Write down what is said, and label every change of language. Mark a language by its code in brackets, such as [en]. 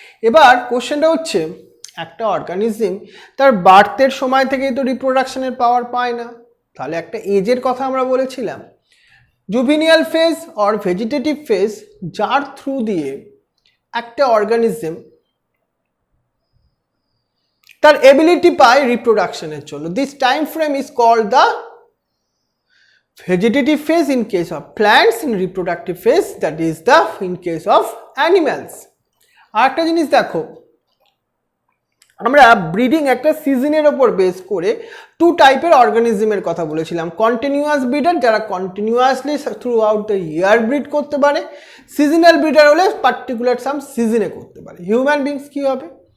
[bn] এবার কোশ্চেনটা হচ্ছে, একটা অর্গানিজম তার বার্থের সময় থেকেই তো রিপ্রোডাকশনের পাওয়ার পায় না, তাহলে একটা এজের কথা আমরা বলেছিলাম, জুভিনিয়াল ফেজ অর ভেজিটেটিভ ফেজ, যার থ্রু দিয়ে একটা অর্গানিজম তার এবিলিটি পায় রিপ্রোডাকশনের জন্য। [en] This time frame is called the vegetative phase in case of plants, and reproductive phase that is the in case of animals. [bn] আরেকটা জিনিস দেখো, আমরা ব্রিডিং একটা সিজনের ওপর বেস করে টু টাইপের অর্গানিজমের কথা বলেছিলাম। কন্টিনিউয়াস ব্রিডার, যারা continuously [en] throughout the year [bn] breed করতে পারে। সিজনাল ব্রিডার হলে পার্টিকুলার সাম সিজনে করতে পারে। হিউম্যান বিংস কি হবে?